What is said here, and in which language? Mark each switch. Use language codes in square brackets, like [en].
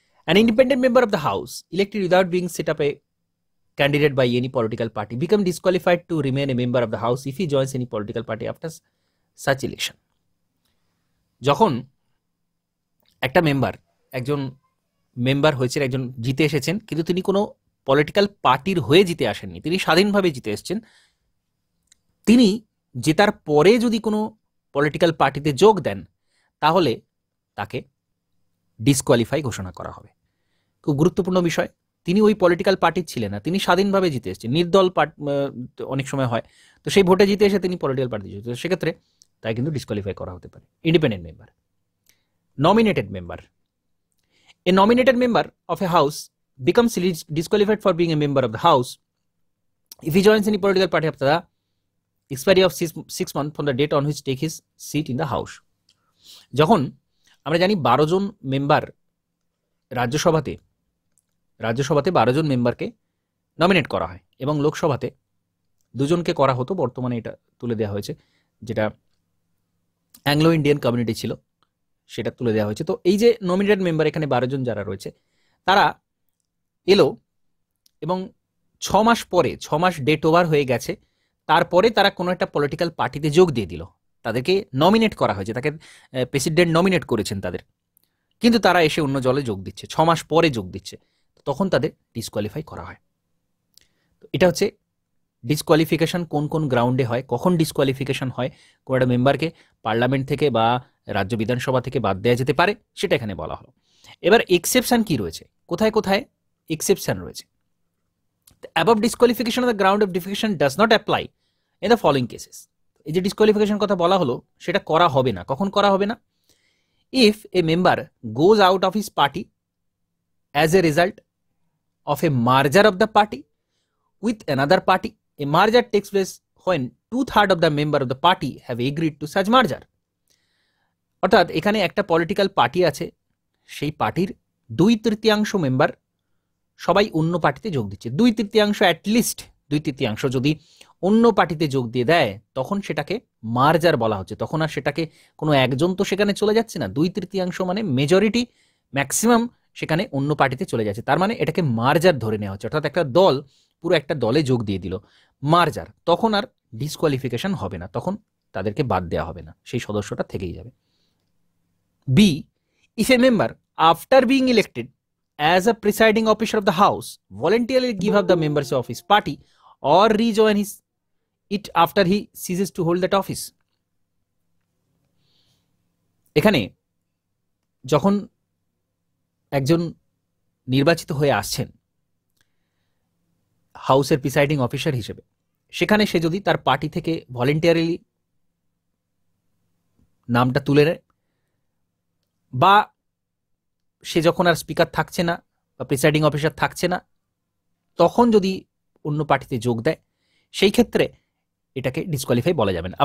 [en] An independent member of the house elected without being set up a candidate by any political party become disqualified to remain a member of the house if he joins any political party after such election. [bn] যখন একটা একজন member হয়েছেন, একজন জিতে এসেছেন, কিন্তু তিনি কোনো পলিটিক্যাল পার্টির হয়ে জিতে আসেননি, তিনি স্বাধীনভাবে জিতে এসেছেন, তিনি জেতার পরে যদি কোনো পলিটিক্যাল পার্টিতে যোগ দেন তাহলে তাকে ডিসকোয়ালিফাই ঘোষণা করা হবে। খুব গুরুত্বপূর্ণ বিষয়। তিনি ওই পলিটিক্যাল পার্টির ছিলেন না, তিনি স্বাধীনভাবে জিতে এসেছেন, নির্দল অনেক সময় হয়, তো সেই ভোটে জিতে এসে তিনি পলিটিক্যাল পার্টি জিতে, সেক্ষেত্রে তাই কিন্তু ডিসকোয়ালিফাই করা হতে পারে। Independent member. Nominated member. [en] A nominated member of a house becomes disqualified for being a member of the house if he joins any political party after the expiry of 6 months from the date on which take his seat in the house. [bn] যখন আমরা জানি 12 জন member রাজ্যসভাতে 12 জন মেম্বারকে nominate করা হয় এবং লোকসভাতে 2 জনকে করা হতো, বর্তমানে এটা তুলে দেওয়া হয়েছে, যেটা অ্যাংলো ইন্ডিয়ান কমিউনিটি ছিল সেটা তুলে দেওয়া হয়েছে। তো এই যে নমিনেটেড মেম্বার, এখানে 12 জন যারা রয়েছে তারা এলো এবং 6 মাস পরে, 6 মাস ডেট ওভার হয়ে গেছে, তারপরে তারা কোনো একটা পলিটিক্যাল পার্টিতে যোগ দিয়ে দিল, তাদেরকে নমিনেট করা হয়েছে, তাকে প্রেসিডেন্ট নমিনেট করেছেন তাদের, কিন্তু তারা এসে অন্য দলে যোগ দিচ্ছে, 6 মাস পরে যোগ দিচ্ছে, তখন তাদের ডিসকোয়ালিফাই করা হয়। তো এটা হচ্ছে ডিসকোয়ালিফিকেশন কোন কোন গ্রাউন্ডে হয়, কখন ডিসকোয়ালিফিকেশন হয়, কোনো একটা মেম্বারকে পার্লামেন্ট থেকে বা রাজ্য বিধানসভা থেকে বাদ দেওয়া যেতে পারে, সেটা এখানে বলা হলো। এবার এক্সেপশন কি রয়েছে, কোথায় কোথায় এক্সেপশন রয়েছে। [en] The above disqualification on the ground of defecation does not apply in the following cases. [bn] এই যে ডিসকোয়ালিফিকেশন কথা বলা হলো সেটা করা হবে না। কখন করা হবে না? [en] If a member goes out of his party as a result of a merger of the party with another party. A merger takes place when 2/3 of the member of the party have agreed to such merger. [bn] অর্থাৎ এখানে একটা political party আছে, সেই পার্টির 2/3 member সবাই অন্য পার্টিতে যোগ দিচ্ছে। 2/3 অ্যাটলিস্ট 2/3 যদি অন্য পার্টিতে যোগ দিয়ে দেয় তখন সেটাকে মার্জার বলা হচ্ছে। তখন আর সেটাকে কোনো একজন তো সেখানে চলে যাচ্ছে না, 2/3 মানে মেজরিটি, ম্যাক্সিমাম সেখানে অন্য পার্টিতে চলে যাচ্ছে, তার মানে এটাকে মার্জার ধরে নেওয়া হচ্ছে। অর্থাৎ একটা দল পুরো একটা দলে যোগ দিয়ে দিল, মার্জার, তখন আর ডিসকোয়ালিফিকেশন হবে না, তখন তাদেরকে বাদ দেওয়া হবে না, সেই সদস্যটা থেকেই যাবে। [en] B, if a member after being elected as a presiding officer of the house voluntarily give up the membership of his party or rejoin it after he ceases to hold that office. [bn] এখানে যখন একজন নির্বাচিত হয়ে আসছেন হাউসের presiding officer হিসেবে, সেখানে সে যদি তার পার্টি থেকে ভলেন্টিয়ারিলি নামটা তুলে নেয়, বা সে যখন আর স্পিকার থাকছে না বা প্রিসাইডিং অফিসার থাকছে না তখন যদি অন্য পার্টিতে যোগ দেয়, সেই ক্ষেত্রে এটাকে ডিসকোয়ালিফাই বলা যাবে না।